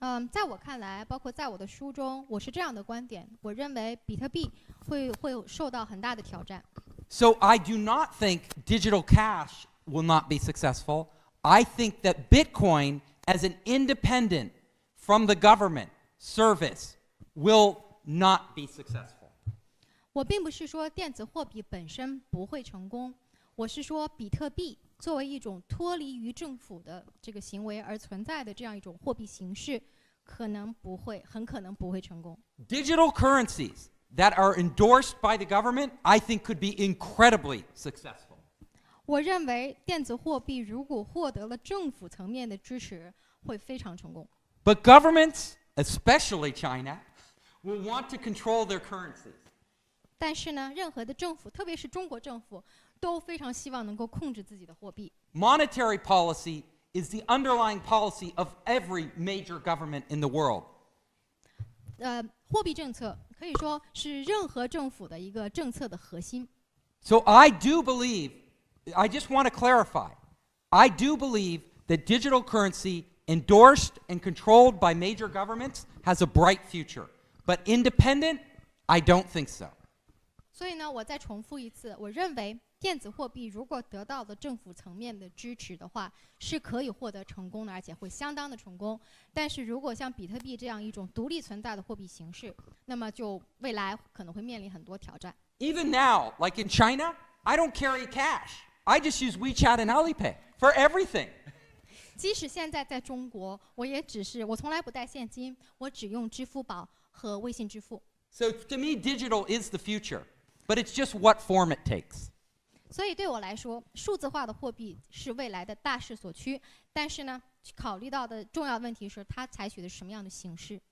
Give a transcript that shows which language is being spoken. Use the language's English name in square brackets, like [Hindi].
[Chinese] 在我看来，包括在我的书中，我是这样的观点，我认为比特币会受到很大的挑战。 [English] So I do not think digital cash will not be successful. I think that Bitcoin, as an independent from the government service, will not be successful. [Chinese] 我并不是说电子货币本身不会成功，我是说比特币作为一种脱离于政府的这个行为而存在的这样一种货币形式，很可能不会成功。 [English] Digital currencies that are endorsed by the government, I think could be incredibly successful. [Chinese] 我认为电子货币如果获得了政府层面的支持，会非常成功。 [English] But governments, especially China, will want to control their currencies. [Chinese] 但是呢，任何的政府，特别是中国政府，都非常希望能够控制自己的货币。 [English] Monetary policy is the underlying policy of every major government in the world. [Chinese] 货币政策可以说是任何政府的一个政策的核心。 [English] So I do believe, I just want to clarify, I do believe that digital currency endorsed and controlled by major governments has a bright future. But independent, I don't think so. [Chinese] 所以呢，我再重复一次，我认为电子货币如果得到了政府层面的支持的话，是可以获得成功的，而且会相当的成功。但是如果像比特币这样一种独立存在的货币形式，那么就未来可能会面临很多挑战。 [English] Even now, like in China, I don't carry cash. I just use WeChat and Alipay for everything. [Chinese] 即使现在在中国，我从来不带现金，我只用支付宝和微信支付。 [English] So to me, digital is the future, but it's just what form it takes. [Chinese] 所以对我来说，数字化的货币是未来的大势所趋。但是呢，考虑到的重要问题是它采取的是什么样的形式。